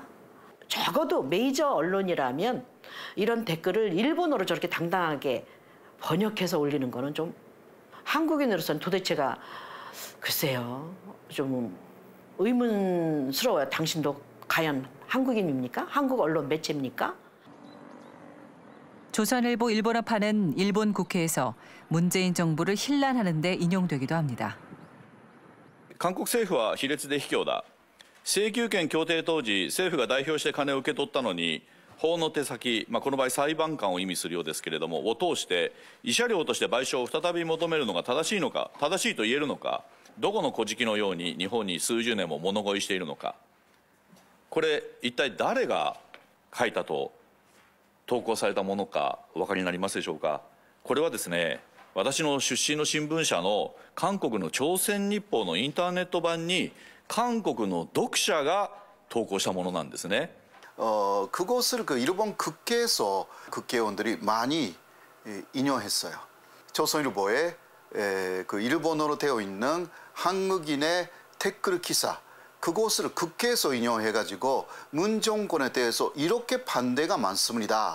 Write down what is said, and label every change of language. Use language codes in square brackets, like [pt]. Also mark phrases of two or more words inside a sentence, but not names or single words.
[ko] 적어도 메이저 언론이라면 이런 댓글을 일본어로 저렇게 당당하게 번역해서 올리는 거는 좀 한국인으로서는 도대체가 글쎄요 좀 의문스러워요. 당신도 과연 한국인입니까? 한국 언론 매체입니까? 조선일보 일본어판은 일본 국회에서 문재인 정부를 힐난하는 데 인용되기도 합니다. [ja] 韓国政府は卑劣で卑怯だ。請求権協定当時、政府が代表して金を受け取ったのに、法の手先、この場合裁判官を意味するようですけれども、を通して、慰謝料として賠償を再び求めるのが正しいのか、正しいと言えるのか、どこの小敷のように日本に数十年も物乞いしているのか、これ、一体誰が書いたと投稿されたものか、お分かりになりますでしょうか。これはですね、私の出身の新聞社の韓国の朝鮮日報のインターネット版に韓国の読者が投稿したものなんですね。 [ko] 그것을 일본 국회에서 국회의원들이 많이 인용했어요. 조선일보에 일본어로 되어 있는 한국인의 댓글 기사 그것을 국회에서 인용해가지고 문 정권에 대해서 이렇게 반대가 많습니다.